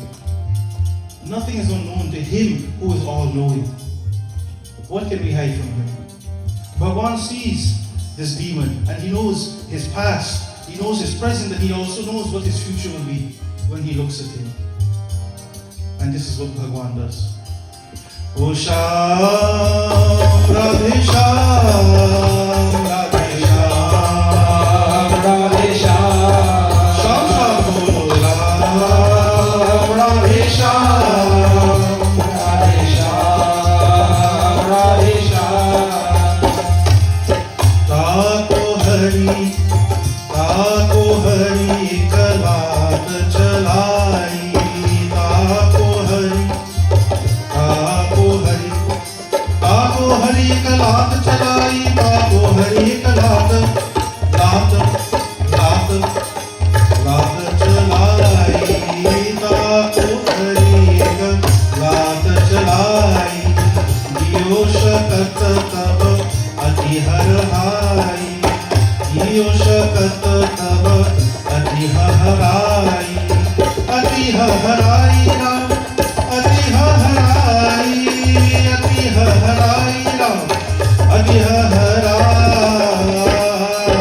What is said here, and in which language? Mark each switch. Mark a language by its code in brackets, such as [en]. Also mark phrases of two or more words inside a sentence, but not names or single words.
[en] Nothing is unknown to him who is all-knowing. What can we hide from him? Bhagavan sees this demon and he knows his past, he knows his present, and he also knows what his future will be when he looks at him. And this is what Bhagavan does. [hi] ओ श्याम राधे श्याम राधे श्याम राधे श्याम श्याम श्याम बोलो राम राधे श्याम राधे श्याम राधे श्याम. ताको हरि एक लात चलाई. ताको हरि एक लात चलाई. ताको हरि एक लात चलाई. ताको हरि एक लात चलाई. दियो शकट तब अति हर है. दियो शकट तब अति हरै. अति हरै राम अति हरै. अति हरै राम. अति हरै.